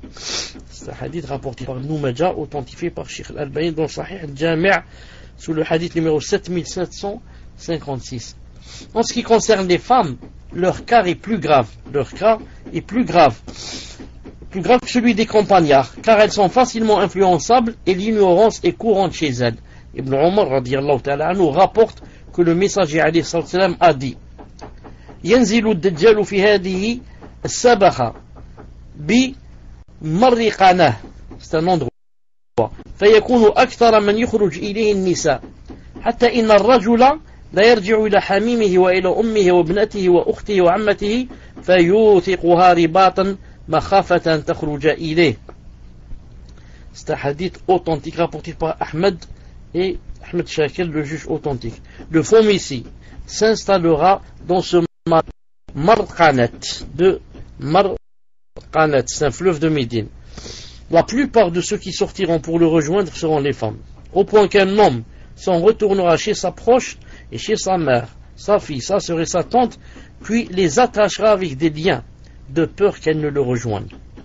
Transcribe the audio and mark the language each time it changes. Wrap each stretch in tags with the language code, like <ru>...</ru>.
<fr>C'est un hadith rapporté par Noumadja, authentifié par Cheikh Al-Albani dans Sahih al-Jami' sous le hadith numéro 7756. En ce qui concerne les femmes, leur cas est plus grave. Leur cas est plus grave que celui des campagnards, car elles sont facilement influençables et l'ignorance est courante chez elles. Ibn Omar radiyallahu ta'ala anhu rapporte que le messager alayhi sallam a dit:</fr> <ar>ينزل الدجال في هذه السبخة بمرقنة,</ar> <fr>c'est un endroit,</fr> <ar>فيكون أكثر من يخرج إليه النساء حتى إن الرجل لا يرجع إلى حميمه وإلى أمه وابنته وأخته وعمته فيوثقها رباطا مخافة أن تخرج إليه.</ar> <fr>C'est un hadith authentique rapporté par Ahmed et Ahmed Shakir, le juge authentique. Le faux messie s'installera dans ce Marqanet, de Marqanet, c'est un fleuve de Médine. La plupart de ceux qui sortiront pour le rejoindre seront les femmes, au point qu'un homme s'en retournera chez sa proche et chez sa mère, sa fille, sa sœur et sa tante, puis les attachera avec des liens, de peur qu'elles ne le rejoignent.</fr>